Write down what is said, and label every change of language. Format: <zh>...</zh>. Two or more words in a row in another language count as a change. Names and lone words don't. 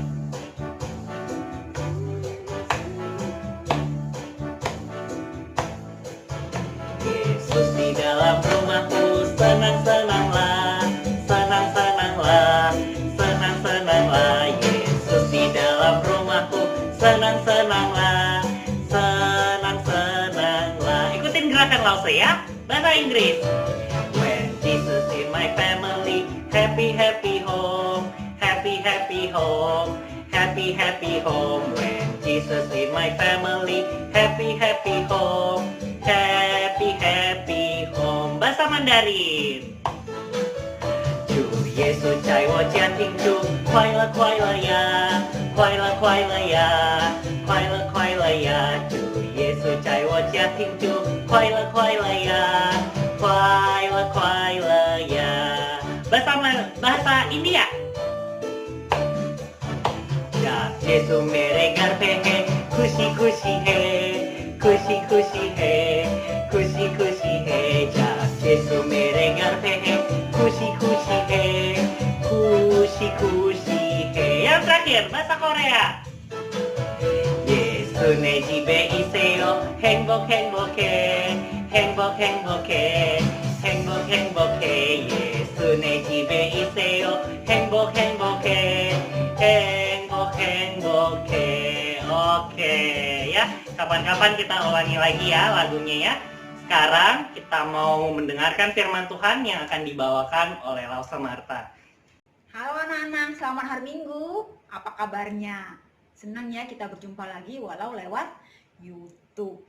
<id>Yesus di dalam rumahku, senang-senanglah, senang-senanglah, senang-senanglah. Yesus di dalam rumahku, senang-senanglah, senang-senanglah. Ikutin gerakan Lawson ya, bahasa Inggris.</id> <en>When Jesus in my family, happy, happy home. happy home. Happy, happy home when Jesus in my family. Happy, happy home. Happy, happy home.</en> <id>Bahasa Mandarin.</id> <zh>主耶稣在我家庭中，快乐快乐呀，快乐快乐呀，快乐快乐呀。主耶稣在我家庭中，快乐快乐呀，快乐快乐呀。</zh> <id>bahasa India.</id> <hi>जब यीशु मेरे घर पे है, खुशी खुशी है, खुशी खुशी है, खुशी खुशी है. जब यीशु मेरे घर पे है, खुशी खुशी है, खुशी खुशी है.</hi> <id>Yang terakhir, bahasa Korea.</id> <ko>예수 내 집에 있어요. 행복 행복해, 행복 행복해, 행복 행복해. 예수 내 집에 있어요. 행복 행복해, 행복 행복해.</ko> <id>Oke ya, kapan-kapan kita ulangi lagi ya lagunya ya. Sekarang kita mau mendengarkan firman Tuhan yang akan dibawakan oleh Lausa Marta. Halo anak-anak, selamat hari Minggu. Apa kabarnya? Senang ya kita berjumpa lagi walau lewat YouTube.</id>